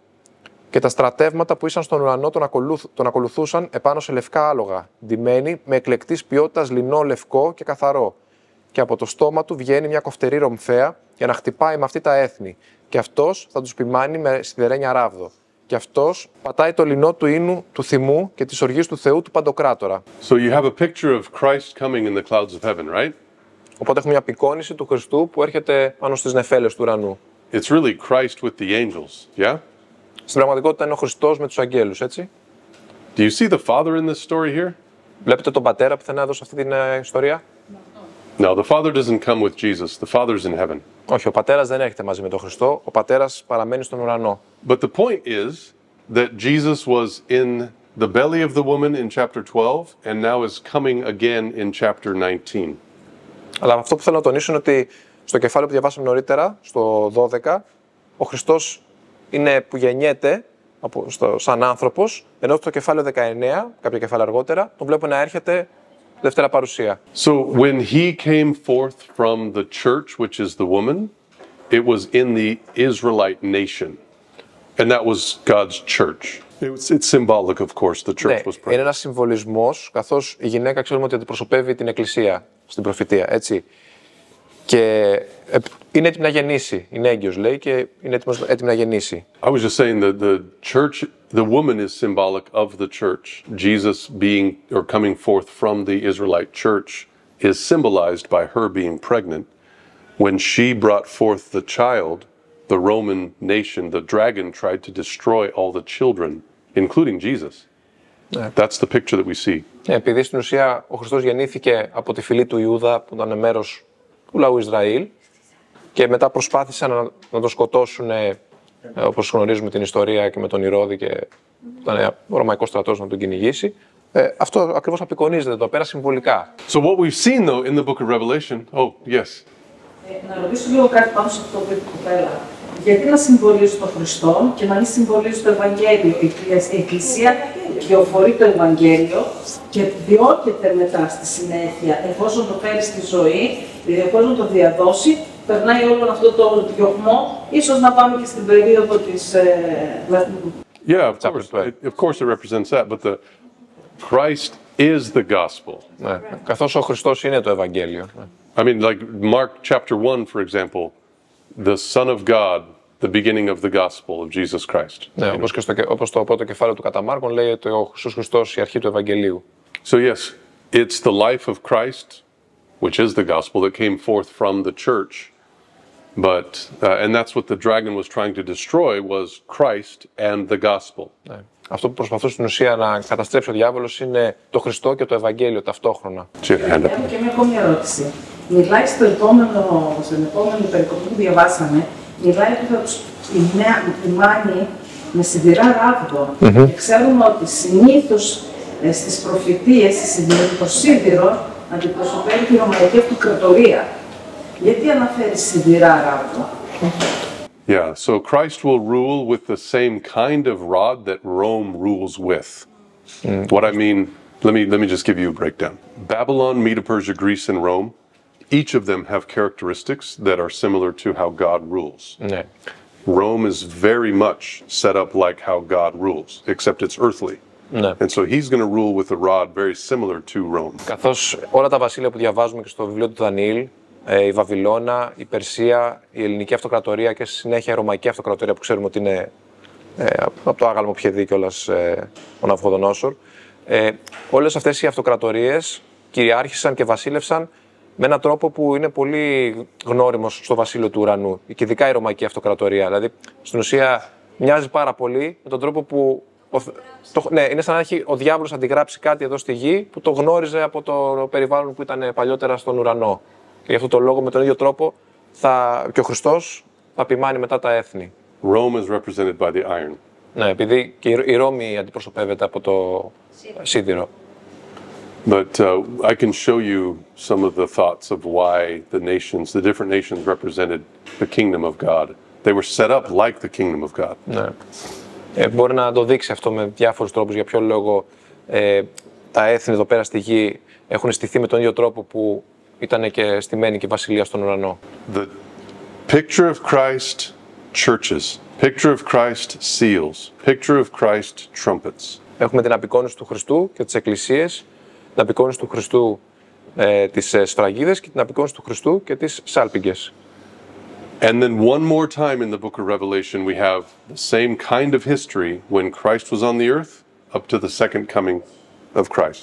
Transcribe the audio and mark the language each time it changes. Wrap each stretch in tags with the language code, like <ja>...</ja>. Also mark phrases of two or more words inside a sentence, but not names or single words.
<el>Και τα στρατεύματα που ήσαν στον ουρανό τον ακολουθούσαν επάνω σε λευκά άλογα, ντυμένοι με εκλεκτής ποιότητας λινό λευκό και καθαρό. Και από το στόμα του βγαίνει μια κοφτερή ρομφαία για να χτυπάει με αυτή τα έθνη. Και αυτός θα τους ποιμάνει με σιδερένια ράβδο. Και αυτός πατάει το λινό του ίνου του θυμού και της οργής του Θεού του Παντοκράτορα.</el> <en>So you have a picture of Christ coming in the clouds of heaven, right?</en> <el>Οπότε έχουμε μια απεικόνηση του Χριστού που έρχεται πάνω στις νεφέλες του ουρανού.</el> <en>It's really Christ with the angels, yeah?</en> <el>Στην πραγματικότητα είναι ο Χριστός με τους αγγέλους, έτσι.</el> <en>Do you see the Father in this story here?</en> <el>Βλέπετε τον πατέρα πουθενά εδώ σε αυτή την ιστορία?</el> <en>No, the Father doesn't come with Jesus. The Father's in heaven.</en> <el>Όχι, ο πατέρας δεν έρχεται μαζί με τον Χριστό, ο πατέρας παραμένει στον ουρανό.</el> <en>But the point is that Jesus was in the belly of the woman in chapter 12 and now is coming again in chapter 19.</en> <el>Αλλά αυτό που θέλω να τονίσω είναι ότι στο κεφάλαιο που διαβάσαμε νωρίτερα, στο 12, ο Χριστός είναι που γεννιέται σαν άνθρωπος, ενώ στο κεφάλαιο 19, κάποια κεφάλαια αργότερα, τον βλέπουμε να έρχεται δεύτερα παρουσία.</el> <en>So when he came forth from the church, which is the woman, it was in the Israelite nation. And that was God's church. It's symbolic, of course, the church was present.</en> <el>Είναι ένας συμβολισμός, καθώς η γυναίκα ξέρουμε ότι αντιπροσωπεύει την Εκκλησία στην προφητεία, έτσι. Και είναι έτοιμη να γεννήσει, είναι έγκυος λέει και είναι έτοιμη να γεννήσει.</el> <en>I was just saying that the church, the woman is symbolic of the church. Jesus being or coming forth from the Israelite church is symbolized by her being pregnant. When she brought forth the child, the Roman nation, the dragon tried to destroy all the children, including Jesus. That's the picture that we see.</en> <el>Επειδή στην ουσία ο Χριστός γεννήθηκε από τη φυλή του Ιούδα που ήταν μέρος του λαού Ισραήλ και μετά προσπάθησαν να το σκοτώσουν, όπως γνωρίζουμε την ιστορία και με τον Ηρώδη και ήταν ο Ρωμαϊκός στρατός να τον κυνηγήσει. Αυτό ακριβώς απεικονίζεται εδώ πέρα συμβολικά.</el> <en>So what we've seen though in the book of Revelation, oh yes.</en> <el>Να ρωτήσω λίγο κάτι πάνω σε αυτό που είπε η κοπέλα. Γιατί να συμβολίζει τον Χριστό και να μην συμβολίζει το Ευαγγέλιο? Η Εκκλησία κυοφορεί το Ευαγγέλιο και διώκεται μετά στη συνέχεια, εφόσον το φέρει στη ζωή, εφόσον το διαδώσει, περνάει όλο αυτό το διωγμό, ίσως να πάμε και στην περίοδο της...</el> <en>Yeah, of course it represents that, but the Christ is the gospel.</en> <el>Ναι, καθώς ο Χριστός είναι το Ευαγγέλιο.</el> <en>I mean, like Mark chapter 1, for example, the Son of God, the beginning of the gospel of Jesus Christ.</en> <el>Ναι, όπως το πρώτο κεφάλαιο του κατά Μάρκον λέει ότι ο Ιησούς Χριστός η αρχή του Ευαγγελίου.</el> <en>So yes, it's the life of Christ, which is the gospel that came forth from the church. But, and that's what the dragon was trying to destroy, was Christ and the gospel.</en> <el>Ναι. Αυτό που προσπαθούσε στην ουσία να καταστρέψει ο διάβολος είναι το Χριστό και το Ευαγγέλιο ταυτόχρονα. Έχω και μια ακόμη ερώτηση. Μιλάει στην επόμενη περικοπή που διαβάσαμε, μιλάει ότι θα τους ποιμάνει με σιδηρά ράβδο. Και ξέρουμε ότι συνήθως στις προφητείες το σίδηρο αντιπροσωπεύει τη Ρωμαϊκή Αυτοκρατορία. Γιατί αναφέρει σιδηρά ράβδο?</el> <en>Yeah, so Christ will rule with the same kind of rod that Rome rules with. What I mean, let me just give you a breakdown. Babylon, Medo-Persia, Greece, and Rome, each of them have characteristics that are similar to how God rules.</en> <el>Ναι.</el> <en>Rome is very much set up like how God rules, except it's earthly.</en> <el>Ναι.</el> <en>And so he's going to rule with a rod very similar to Rome.</en> <el>Καθώς όλα τα βασίλεια που διαβάζουμε και στο βιβλίο του Δανιήλ, η Βαβυλώνα, η Περσία, η Ελληνική Αυτοκρατορία και στη συνέχεια η Ρωμαϊκή Αυτοκρατορία που ξέρουμε ότι είναι από το άγαλμο πιεδί κιόλας ο Ναβουχοδονόσορ. Όλες αυτές οι αυτοκρατορίες κυριάρχησαν και βασίλευσαν με έναν τρόπο που είναι πολύ γνώριμος στο βασίλειο του ουρανού, και ειδικά η Ρωμαϊκή Αυτοκρατορία. Δηλαδή, στην ουσία μοιάζει πάρα πολύ με τον τρόπο που. Ναι, είναι σαν να έχει ο διάβολος αντιγράψει κάτι εδώ στη γη που το γνώριζε από το περιβάλλον που ήταν παλιότερα στον ουρανό. Και γι' αυτό το λόγο με τον ίδιο τρόπο και ο Χριστός θα ποιμάνει μετά τα έθνη.</el> <en>Rome is represented by the iron.</en> <el>Ναι, επειδή και η Ρώμη αντιπροσωπεύεται από το σίδηρο.</el> <en>But I can show you some of the thoughts of why the different nations represented the kingdom of God. They were set up like the kingdom of God.</en> <el>Ναι. Μπορεί να το δείξει αυτό με διάφορους τρόπους για ποιο λόγο τα έθνη εδώ πέρα στη γη έχουν στηθεί με τον ίδιο τρόπο που ήταν και στημένη και η βασιλεία στον ουρανό.</el> <en>The picture of Christ churches, picture of Christ seals, picture of Christ trumpets.</en> <el>Έχουμε την απεικόνιση του Χριστού και τις εκκλησίες, την απεικόνιση του Χριστού τις σφραγίδες και την απεικόνιση του Χριστού και τις σάλπιγγες.</el> <en>And then one more time in the book of Revelation we have the same kind of history when Christ was on the earth up to the second coming of Christ.</en>